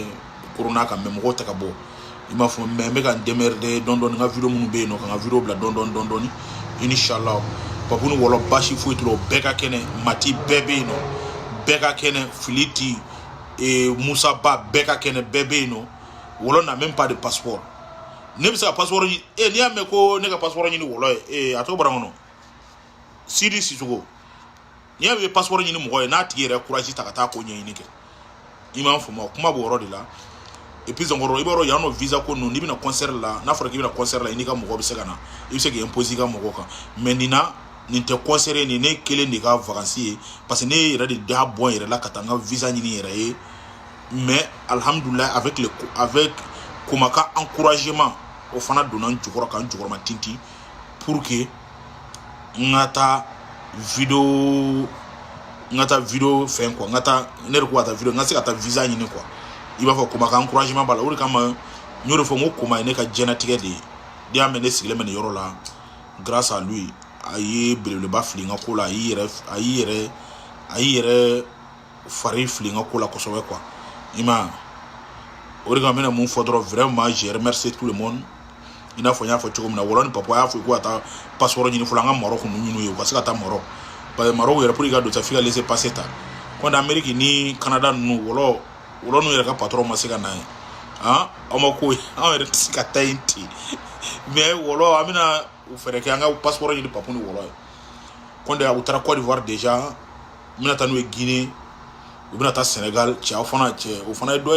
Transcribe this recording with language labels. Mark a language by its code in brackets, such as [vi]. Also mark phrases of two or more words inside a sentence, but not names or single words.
[bm] corona kan mais mɔgɔw tɛ ka bɔ i m'a fɔ mais n bɛ ka n démerder dɔɔni n ka video minnu bɛ yen nɔ ka n ka video bila dɔɔni inshallah papu ni wɔlɔ basi foyi t'o la o bɛɛ ka kɛnɛ mati bɛɛ bɛ yen nɔ bɛɛ ka kɛnɛ filiti Musa Ba bɛɛ ka kɛnɛ bɛɛ bɛ yen nɔ wɔlɔ n'a [fr] même pas de passeport [bm] ne bɛ se ka passeport ɲini n'i y'a mɛn ko ne ka passeport ɲini wɔlɔ ye a tɔgɔ bɔra n kɔnɔ Sidi Sissoco n'i y'a mɛn passeport ɲini mɔgɔ ye n'a tigi yɛrɛ courage ta ka taa ko ɲɛɲini kɛ i m'a faamu kuma b'o yɔrɔ de la [fr] et puis encore [bm] i b'a dɔn yan nɔ visa ko ninnu n'i bɛna concert la n'a fɔra k'i bɛna concert la i n'i ka mɔgɔ bɛ se ka na i bɛ se k'i imposer i ka mɔgɔw kan mais nin na nin tɛ concert ye nin ne kelen de ka vacances ye [fr] parce que [bm] ne yɛrɛ de da bɔ n yɛrɛ la ka taa n ka visa ɲini yɛrɛ ye mais alhamdoulilah [fr] avec Komaka encouragement [bm] o fana donna n jukɔrɔ ka n jukɔrɔma tintin [fr] pour que [bm] n ka taa video fɛn quoi n ka taa ne de ko ka taa video n ka se ka taa visa ɲini quoi i b'a fɔ Komaka encouragement b'a la o de kama n y'o de fɔ n ko Koma ye ne ka diɲɛlatigɛ de ye n'i y'a mɛn ne sigilen bɛ nin yɔrɔ la [fr] grâce à lui [bm] a ye belebeleba fili n ka ko la a y'i yɛrɛ fari fili n ka ko la kosɛbɛ quoi i ma o de kama n bɛna mun fɔ dɔrɔn [fr] vraiment je remercie tout le monde [bm] i n'a fɔ n y'a fɔ cogo min na wɔlɔ ni papa y'a fɔ ko ka taa passeport ɲini fɔlɔ an ka Maroc ninnu ye u ka se ka taa Maroc [fr] parce que [bm] Maroc yɛrɛ pour i ka don sa f'i ka [fr] laisser passer [bm] ta kɔni Amérique ni Canada ninnu wɔlɔ ninnu yɛrɛ ka patron ma se ka na ye aw ma ko ye anw yɛrɛ tɛ se ka taa yen ten mais wɔlɔ an bɛna fɛrɛ kɛ an ka passeport ɲini papu ni wɔlɔ ye kɔni u taara Côte d'Ivoire déjà n bɛna taa n'u ye Guinée u bɛna taa Sénégal cɛ o fana ye dɔ ye